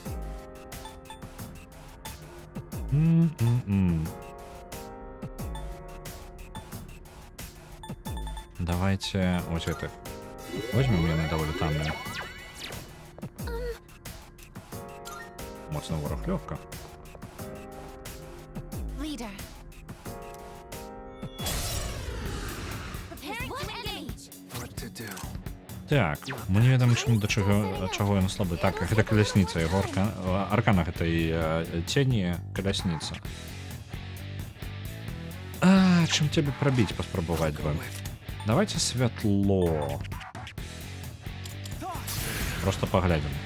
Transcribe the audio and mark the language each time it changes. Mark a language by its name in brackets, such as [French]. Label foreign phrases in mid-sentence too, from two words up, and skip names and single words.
[Belarusian] Давайте ось гэтых. Возьмем яны даволі танныя. Моцны ворог лёгка. [English] Leader. Preparing to engage. What to do? [Belarusian] Так, мы не ведаем, да чаго ён слабы. Так, гэта калясніца, яго аркана гэтай цені калясніца. Чым цябе прабіць, паспрабаваць бы? Давайте святло. Просто поглядим.